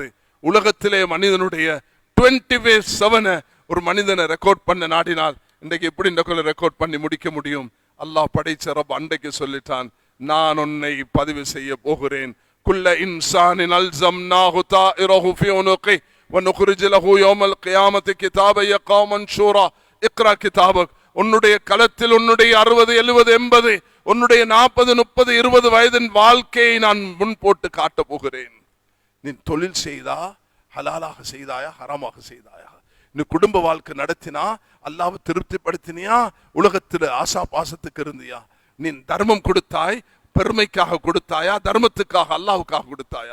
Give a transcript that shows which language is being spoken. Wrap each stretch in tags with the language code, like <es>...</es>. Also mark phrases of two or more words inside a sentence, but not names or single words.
<ta>உலகத்திலே மனிதனுடைய 24/7 ஒரு மனிதனை ரெக்கார்ட் பண்ண நாடினால் இன்றைக்கு எப்படி இந்த ரெக்கார்ட் பண்ணி முடிக்க முடியும்? அல்லாஹ் படைச்ச ரப் அன்றைக்கு சொல்லிட்டான், நான் உன்னை பதிவு செய்ய போகிறேன்.</ta> <ar>كل إنسان ألزمناه طائره في عنقه وَنُخْرِجُ لَهُ يَوْمَ الْقِيَامَةِ كِتَابًا يَلْقَاهُ مَنْشُورًا اقرأ كتابك.</ar> <ta>உன்னுடைய களத்தில் உன்னுடைய 60 70 80 உன்னுடைய 40 30 20 வயதின் வாழ்க்கையை நான் முன் போட்டு காட்ட போகிறேன். நீ தொழில் செய்தா ஹலாலாக செய்தாயா ஹராமாக செய்தாயா, நீ குடும்ப வாழ்க்கை நடத்தினா அல்லாஹ்வை திருப்திப்படுத்தினியா, உலகத்தில் ஆசா பாசத்துக்கு இருந்தியா, நீ தர்மம் கொடுத்தாய் பெருமைக்காக கொடுத்தாயா தர்மத்துக்காக அல்லாஹ்வுக்காக கொடுத்தாயா.</ta>